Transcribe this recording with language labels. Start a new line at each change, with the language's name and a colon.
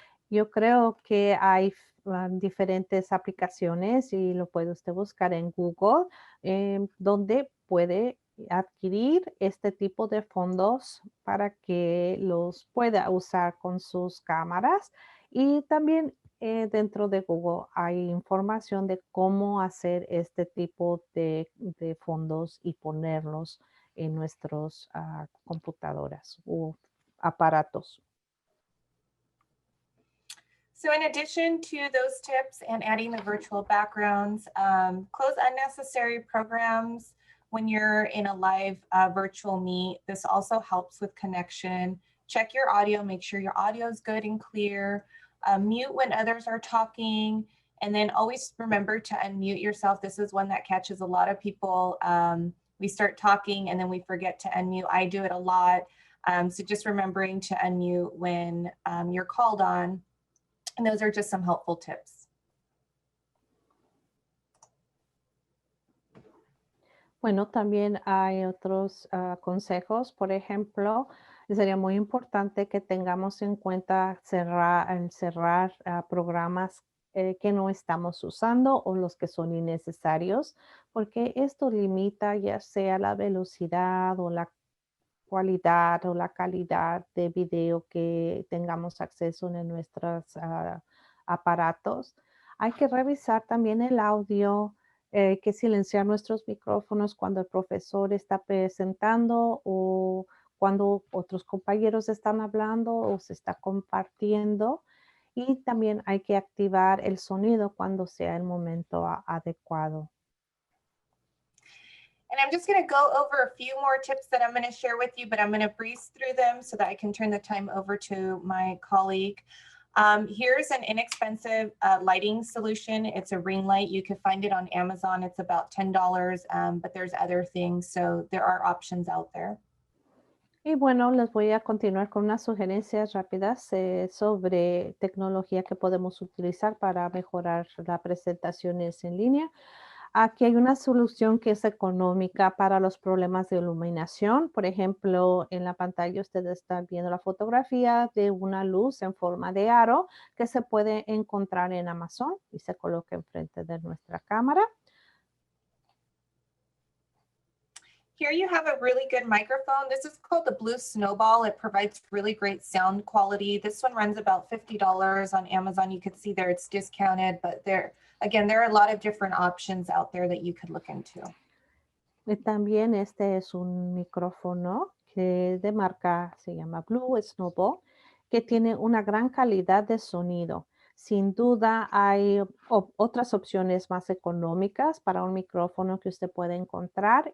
Spanish: Yo creo que hay diferentes aplicaciones y lo puede usted buscar en Google, donde puede adquirir este tipo de fondos para que los pueda usar con sus cámaras. Y también dentro de Google hay información de cómo hacer este tipo de fondos y ponerlos en nuestras computadoras o aparatos.
English: So in addition to those tips and adding the virtual backgrounds, close unnecessary programs when you're in a live virtual meet. This also helps with connection. Check your audio, make sure your audio is good and clear. Mute when others are talking, and then always remember to unmute yourself. This is one that catches a lot of people. We start talking and then we forget to unmute. I do it a lot. So just remembering to unmute when you're called on. And those are just some helpful tips.
Spanish: Bueno, también hay otros consejos. Por ejemplo, sería muy importante que tengamos en cuenta cerrar programas que no estamos usando o los que son innecesarios, porque esto limita ya sea la velocidad o la cualidad o la calidad de video que tengamos acceso en nuestros aparatos. Hay que revisar también el audio, que silenciar nuestros micrófonos cuando el profesor está presentando o cuando otros compañeros están hablando o se está compartiendo. Y también hay que activar el sonido cuando sea el momento adecuado.
English: And I'm just going to go over a few more tips that I'm going to share with you, but I'm going to breeze through them so that I can turn the time over to my colleague. Here's an inexpensive lighting solution. It's a ring light. You can find it on Amazon. It's about $10, but there's other things. So there are options out there.
Spanish: Y bueno, les voy a continuar con unas sugerencias rápidas sobre tecnología que podemos utilizar para mejorar las presentaciones en línea. Aquí hay una solución que es económica para los problemas de iluminación. Por ejemplo, en la pantalla ustedes están viendo la fotografía de una luz en forma de aro que se puede encontrar en Amazon y se coloca enfrente de nuestra cámara.
English: Here you have a really good microphone. This is called the Blue Snowball. It provides really great sound quality. This one runs about $50 on Amazon. You can see there it's discounted, but there are a lot of different options out there that you could look into.
Spanish: Y también este es un micrófono que de marca se llama Blue Snowball, que tiene una gran calidad de sonido. Sin duda hay otras opciones más económicas para un micrófono que usted puede encontrar.